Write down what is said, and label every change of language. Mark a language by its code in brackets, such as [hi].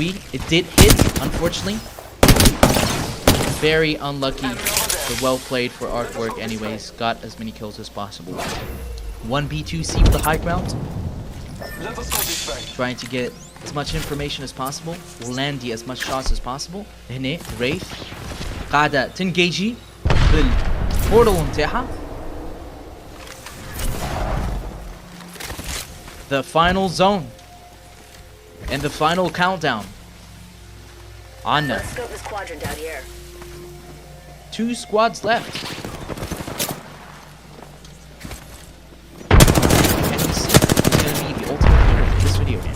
[en] It did hit, unfortunately. Very unlucky, but well played for Artwork anyways. Got as many kills as possible. 1B2C with the high ground. Trying to get as much information as possible. Landy as much shots as possible. [ar] هنا Wraith قاعدة تنجيجي بالبورتال متاعها. [en] The final zone and the final countdown. [ar] عنا. [en] Let's scope this quadrant out here. 2 squads left. Can we see who's gonna be the ultimate winner of this video game?